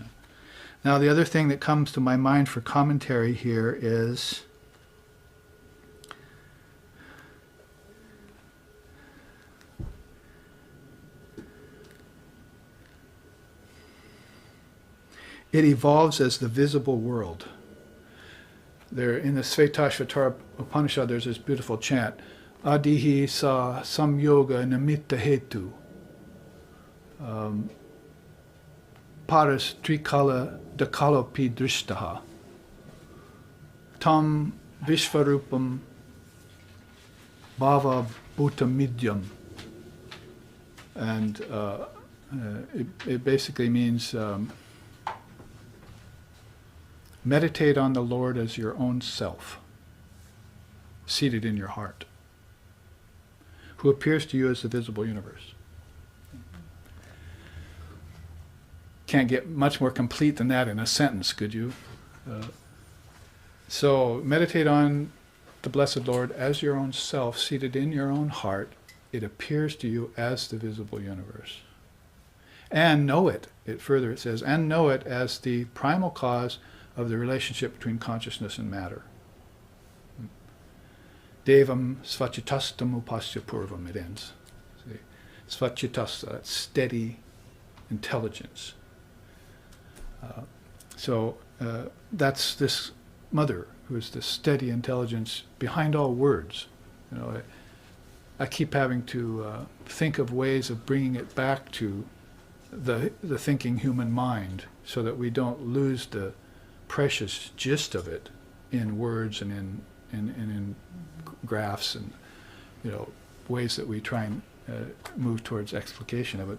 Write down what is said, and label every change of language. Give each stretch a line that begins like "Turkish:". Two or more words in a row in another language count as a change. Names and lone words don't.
English: Now the other thing that comes to my mind for commentary here is it evolves as the visible world. There, in the Taittiriya Upanishad, there's this beautiful chant,
Sanskrit: Adihi sa samyoga namitta hetu, paras trikala dakalopi drishtaha, tam vishvarupam bhava bhutamidyam.
English: And it basically means meditate on the Lord as your own self, seated in your heart, who appears to you as the visible universe. Can't get much more complete than that in a sentence, could you? So meditate on the Blessed Lord as your own self, seated in your own heart. It appears to you as the visible universe. And know it. It says, and know it as the primal cause of the relationship between consciousness and matter.
Sanskrit: Devam svachitastam upasya purvam,
English: it ends. See? Svachitasta, that's steady intelligence. So that's this mother who is the steady intelligence behind all words. I keep having to think of ways of bringing it back to the thinking human mind so that we don't lose the precious gist of it in words and in graphs and ways that we try and move towards explication of it.